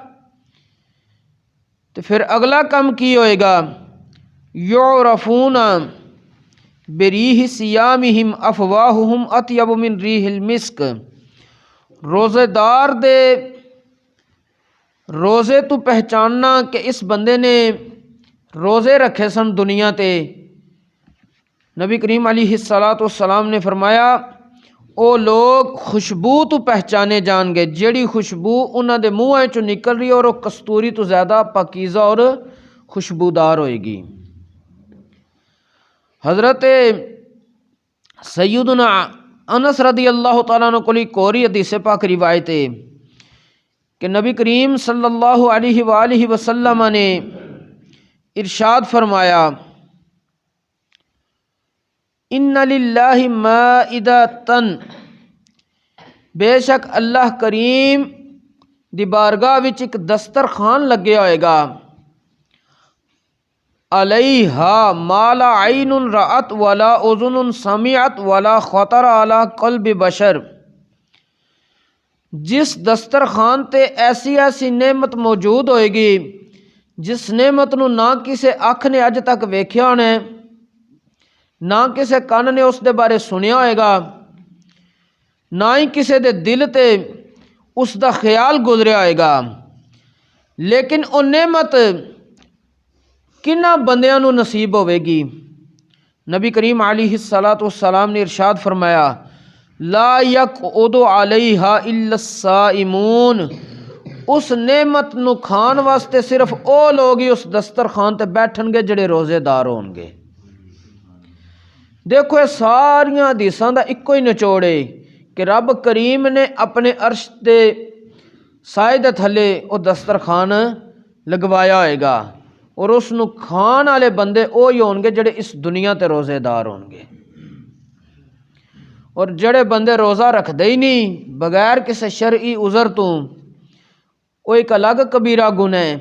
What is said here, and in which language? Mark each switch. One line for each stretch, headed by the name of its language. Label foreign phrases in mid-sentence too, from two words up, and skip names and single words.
Punjabi: تو پھر اگلا کام کی ہوئے گا
Arabic: یعرفون بریح صیامہم افواہہم اطیب من ریح المسک،
Punjabi: روزے دار دے روزے تو پہچاننا کہ اس بندے نے روزے رکھے سن دنیا تے، نبی کریم
Arabic: علیہ السلام
Punjabi: نے فرمایا او لوگ خوشبو تو پہچانے جان گے، جیڑی خوشبو انہاں دے منہ چوں نکل رہی ہے اور وہ کستوری تو زیادہ پاکیزہ اور خوشبودار ہوئے گی۔ حضرت سیدنا انس
Arabic: رضی اللہ تعالیٰ عنہ
Punjabi: کو ایک اور حدیث پاک روایت ہے کہ نبی کریم
Arabic: صلی اللہ علیہ وآلہ وسلم
Punjabi: نے ارشاد فرمایا
Arabic: ان للہ مائدۃ،
Punjabi: بے شک اللہ کریم دی بارگاہ وچ ایک دسترخوان لگیا ہوئے گا،
Arabic: علیہا ما لا عین رأت ولا اذن سمعت ولا خطر علی قلب بشر،
Punjabi: جس دسترخوان تے ایسی ایسی نعمت موجود ہوئے گی جس نعمت نو نہ کسے اکھ نے اج تک ویکھیا ہونا ہے، نہ کسے کان نے اس دے بارے سنیا ہوئے گا، نہ ہی کسے دے دل تے اس دا خیال گزریا ہوئے گا، لیکن وہ نعمت کنہ بندیاں نو نصیب ہوئے گی۔ نبی کریم
Arabic: علیہ السلام
Punjabi: نے ارشاد فرمایا،
Arabic: لا یقعد علیہا الا الصائمون،
Punjabi: اس نعمت نو کھان واسطے صرف او لوگ ہی اس دسترخوان تے بیٹھن گے جڑے روزے دار ہون گے۔ دیکھو یہ ساریاں حدیثاں دا ایکو ہی نچوڑ ہے کہ رب کریم نے اپنے عرش دے سائے دے تھلے او دسترخوان لگوایا ہوئے گا، اور اس نو کھان والے بندے وہی ہون گے جڑے اس دنیا تے روزے دار ہون گے، اور جڑے بندے روزہ رکھدے ہی نہیں بغیر کسی شرعی عذر تو، وہ ایک الگ کبیرہ گناہ ہے۔